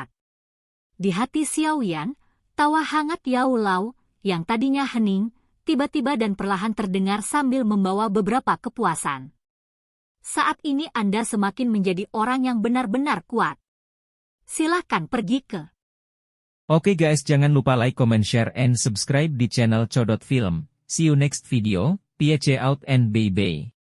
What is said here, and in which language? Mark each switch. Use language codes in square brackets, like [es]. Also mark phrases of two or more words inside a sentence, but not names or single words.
[id] Di hati Xiao Yan, tawa hangat Yao Lao, yang tadinya hening, tiba-tiba dan perlahan terdengar sambil membawa beberapa kepuasan. Saat ini Anda semakin menjadi orang yang benar-benar kuat. Silakan pergi ke. Oke guys, jangan lupa [en] like, comment, share, and subscribe [id] di channel Codot Film. [en] See you next video, peace out and bye-bye.